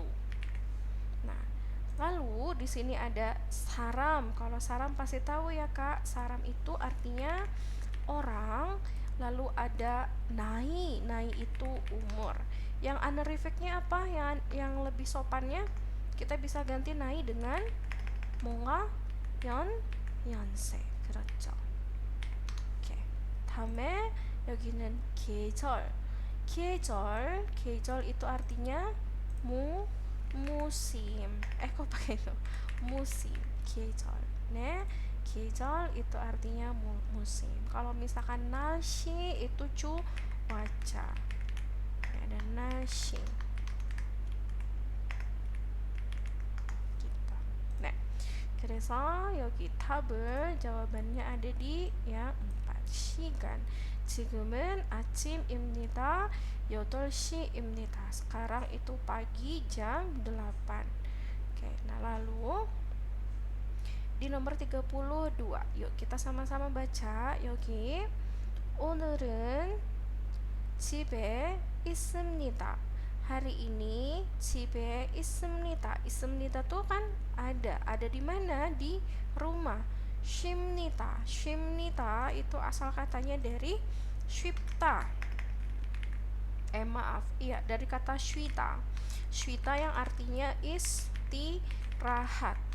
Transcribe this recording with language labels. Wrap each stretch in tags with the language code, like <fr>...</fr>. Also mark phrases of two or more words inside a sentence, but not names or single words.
<id>Nah, lalu di sini ada saram. Kalau saram pasti tahu ya, Kak. Saram itu artinya orang. Lalu ada nai. Nai itu umur. Yang honorificnya apa? Yang lebih sopannya kita bisa ganti nai dengan</id> <ko>뭔가 연세. 그렇죠. 오케이. 다음에 여기는 계절.</ko> <id>계절 itu artinya musim. Kok pakai itu? Musim.</id> <ko>계절. 네.</ko> <id>계절 itu artinya musim. Kalau misalkan 날씨 itu cuaca. Ada 날씨. Gitu. Nah,</id> <ko>그래서 여기 답을</ko> <id>jawabannya ada di yang 4.</id> <ko>시간. 지금은 아침입니다. 8시입니다.</ko> <id>Sekarang itu pagi jam 8. Oke, nah lalu di nomor 32. Yuk kita sama-sama baca.</id> <ko>여기 오늘은 집에 있습니다.</ko> <id>Hari ini</id> <ko>집에 있습니다.</ko> <id>있습니다 tuh kan ada di mana? Di rumah.</id> <ko>쉼니다. 쉼니다</ko> <id>itu asal katanya dari 쉽다. Maaf, iya, dari kata syita. Syita yang artinya istirahat.</id>